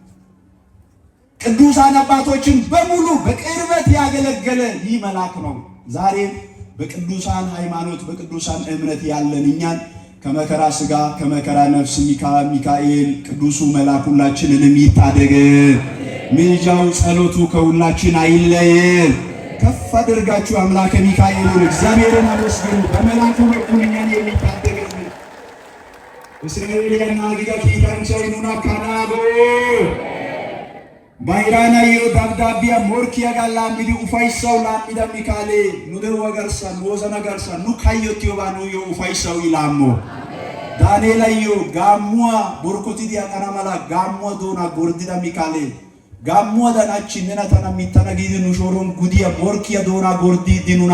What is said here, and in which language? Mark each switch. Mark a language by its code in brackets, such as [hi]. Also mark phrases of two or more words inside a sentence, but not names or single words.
[am] ቅዱሳን አባቶችን በሙሉ በቅርበት ያገለገለ ይህ መልአክ ነው። ዛሬም በቅዱሳን ሃይማኖት በቅዱሳን እምነት ያለን እኛን ከመከራ ሥጋ ከመከራ ነፍስ ሚካኤል ቅዱሱ መልአክ ሁላችንንም ይታደገን። ምልጃው ጸሎቱ ከሁላችን አይለየን። ከፍ አድርጋችሁ አምላከ ሚካኤልን እግዚአብሔርን አመስግኑ። በመልአኩ በኩል እኛን የሚታደገን [wal] እስራኤልና ጊጋ ኪታንቻይኑና ካናቦ ባይራና ዮ ዳብዳቢያ ሞርኪያ ጋላ ሚዲ ኡፋይሳው ላሚዳ ሚካኤል ኑደው ወገርሳ ኖዘና ገርሳ ኑካዮት ዮባኑ ዮ ኡፋይሳው ይላሞ ዳንኤል ዮ ጋሙዋ ቦርኮቲ ዲያ ቀናማላ ጋሙዋ ዶና ጎርዲዳ ሚካኤል ጋሙዋ ዳናቺ ነናታና ሚታናጊዲ ኑሾሮን ጉዲያ ሞርኪያ ዶና ጎርዲ ዲኑና